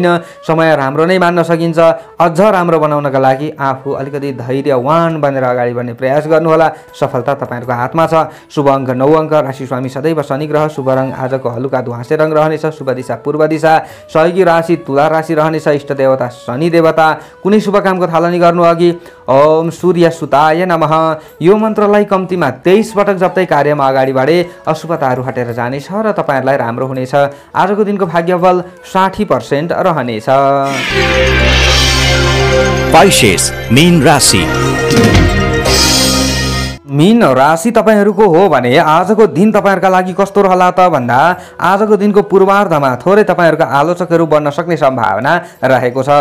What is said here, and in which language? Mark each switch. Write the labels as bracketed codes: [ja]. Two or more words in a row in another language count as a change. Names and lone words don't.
[ne] समय राम्रो नै मान्न सकिन्छ। अझ राम्रो बनाउनका लागि आफू अलिकति धैर्यवान बनेर अगाडि बढ्ने प्रयास गर्नुहोला। सफलता तपाईँहरूको हातमा छ। शुभ अङ्क 9 अङ्क। राशि स्वामी सदैव शनि ग्रह। शुभ रङ आजको हलुका धुवासे रङ रहनेछ। शुभ दिशा पूर्व दिशा। सहयोगी राशि तुला राशि रहनेछ। इष्ट देवता शनि देवता। कुनै शुभ कामको थालनी गर्नु अघि [sa] ओम सूर्य सुताय नमः [ne] यो मन्त्रलाई कम्तीमा 23 पटक जप्दै कार्यमा अगाडि बढे अशुभताहरू हटेर जानेछ र तपाईँहरूलाई राम्रो हुनेछ। आजको दिनको भाग्यबल 60% रहनेछ। Pisces, मीन राशि। मीन राशि तपाईँहरूको हो भने आजको दिन तपाईँहरूका लागि कस्तो रहला त भन्दा आजको दिनको पूर्वार्धमा थोरै तपाईँहरूका आलोचकहरू बन्न सक्ने सम्भावना रहेको छ।